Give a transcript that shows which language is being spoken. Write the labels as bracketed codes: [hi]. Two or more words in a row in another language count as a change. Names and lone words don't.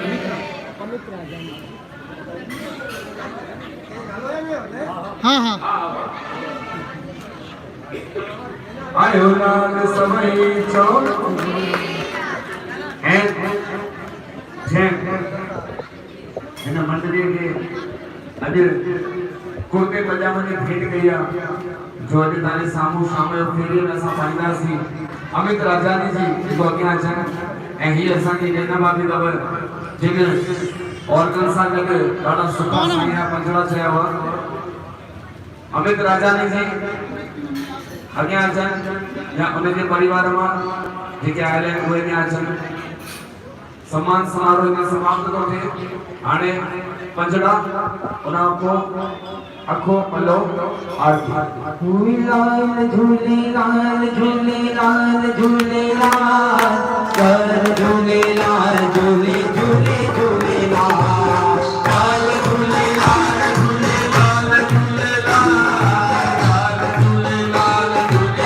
[sd] हाँ हाँ आयो लाल सभई चओ ऐं जंहिं हिन मंडलीअ खे अॼु कुर्ते पजामे जी भेंट कई आहे जो अॼु तव्हांजे साम्हूं शाम जो फेरीअ में असां पाईंदासीं अमित राजानी जी जेको अॻियां अचनि ऐं हीअ असांजी नैना भाभी अथव जेके ऑर्गन सां गॾु ॾाढा सुठा साईं जा पंजड़ा चया हुआ अमित राजानी जी अॻियां अचनि या उनजे परिवार मां जेके आयल आहिनि उहे अॻियां अचनि सम्मान समारोह में समाप्त थो थिए हाणे पंजड़ा उन खां पोइ अखो पलो आरती झूलेलाल झूलेलाल झूलेलाल झूलेलाल कर झूलेलाल झूले झूले झूलेलाल लाल झूलेलाल झूलेलाल झूलेलाल लाल झूलेलाल झूले